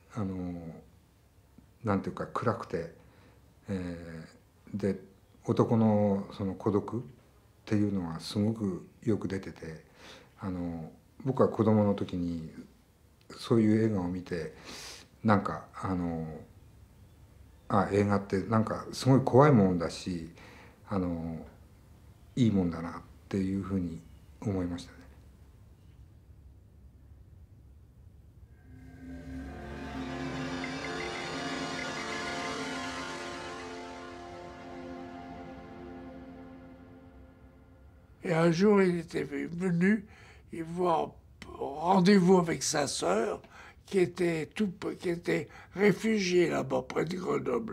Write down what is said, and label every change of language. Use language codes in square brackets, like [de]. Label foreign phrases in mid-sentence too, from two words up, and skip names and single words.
[ja] なんていうか暗くて、で男のその孤独っていうのがすごくよく出てて、僕は子供の時にそういう映画を見てなんか映画ってなんかすごい怖いもんだしいいもんだなっていうふうに思いましたね。 [fr] Et un jour, il était venu, il voit rendez-vous avec sa sœur, qui était réfugié là-bas, près de Grenoble.